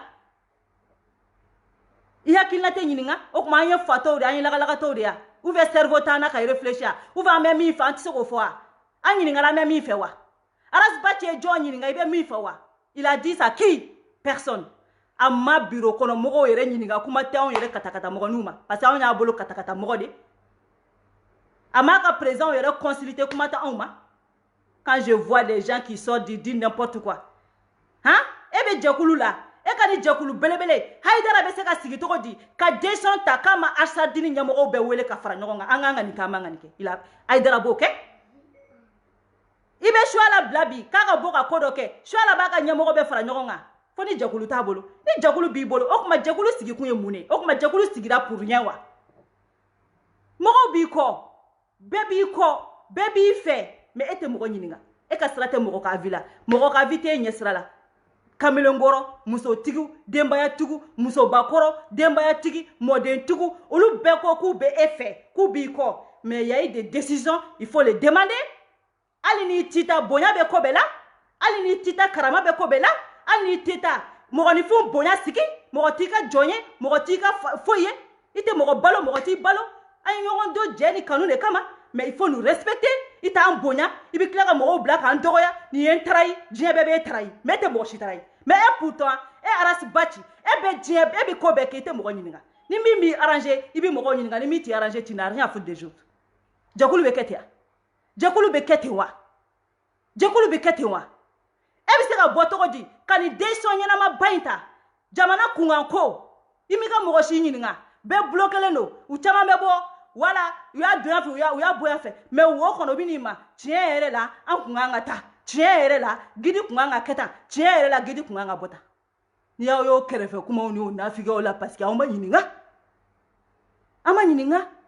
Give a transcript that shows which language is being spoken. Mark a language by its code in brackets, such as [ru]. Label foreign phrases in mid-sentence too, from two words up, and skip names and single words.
[bm] ɲininka o tuma an ye fatɔw de an ye lagalakatɔw de ya [fr] ou bien [bm] cerveau t'an na ka réfléchir [fr] ou bien [bm] an bɛ min fɛ an tɛ se k'o fɔ wa an ɲininkara an bɛ min fɛ wa arasibaci ye jɔn ɲininka i bɛ min fɛ wa [fr] il a dit ça qui personne [bm] a ma bureau kɔnɔ mɔgɔw yɛrɛ ɲininka kuma tɛ anw yɛrɛ katakata mɔgɔninw ma [fr] parce que [bm] anw y'a bolo katakata mɔgɔ de a m'a ka président yɛrɛ consulter kuma tɛ anw ma [fr] quand je vois des gens qui sortent dire n'importe quoi hein [bm] e bɛ jɛkulu la e ka ni jɛkulu belebele Haidara bɛ se ka sigi cogo di ka décision ta k'a ma Asadini ɲɛmɔgɔw bɛɛ wele ka fara ɲɔgɔn kan an k'an ka nin kɛ an man ka nin kɛ Haidara b'o kɛ i bɛ Suala bila bi k'a ka bɔ ka ko dɔ kɛ Suala b'a ka ɲɛmɔgɔ bɛɛ fara ɲɔgɔn kan fo ni jɛkulu t'a bolo ni jɛkulu b'i bolo o tuma jɛkulu sigi kun ye mun ye o tuma jɛkulu sigira [fr] pour rien [bm] wa mɔgɔw b'i kɔ bɛɛ b'i fɛ mais e tɛ mɔgɔ ɲininka e ka sira tɛ mɔgɔ ka vie la mɔgɔ ka vie t'e ɲɛ sira la kamelenkɔrɔ musotigiw denbayatigiw musobakɔrɔ denbayatigi mɔdentigiw olu bɛɛ ko k'u bɛ e fɛ k'u b'i kɔ [fr] mais il y a eu des décisions il faut les demander [bm] hali n'i t'i ta bonya bɛ ko bɛɛ la hali n'i t'i ta karama bɛ ko bɛɛ la hali n'i t'i ta mɔgɔninfin bonya sigi mɔgɔ t'i ka jɔn ye mɔgɔ t'i ka foyi ye i tɛ mɔgɔ balo mɔgɔ t'i balo an ye ɲɔgɔn don jɛ ni kanu de kama [fr] mais il faut nous respecter [bm] i t'an bonya i bɛ tila ka mɔgɔw bila k'an dɔgɔya nin ye n tarayi diɲɛ bɛɛ b'e tarayi mais e tɛ mɔgɔ si tarayi mais e pourtant e arasibaci e bɛ ko bɛɛ kɛ i tɛ mɔgɔ ɲininka ni min b'i arranger i bɛ mɔgɔw ɲininka ni min t'i arranger [fr] tu n'as rien à foutre des [bm] autres jɛkulu bɛ kɛ ten wa jɛkulu bɛ kɛ ten wa e bɛ se ka bɔ cogo di ka nin décision ɲɛnama ba in ta jamana kunkanko i m'i ka mɔgɔ si ɲininka bɛɛ bloquelen don u caman bɛ bɔ wala u y'a donya fɛ u y'a bonya fɛ mais wo kɔnɔ u bɛ n'i ma tiɲɛ yɛrɛ la an kun kan ka taa tiɲɛ yɛrɛ la gidi kun kan ka kɛ tan tiɲɛ yɛrɛ la gidi kun kan ka bɔ tan ni y'aw y'o kɛrɛfɛ kumaw ni o nafigiw la [fr] parce que [bm] aw ma ɲininka an ma ɲininka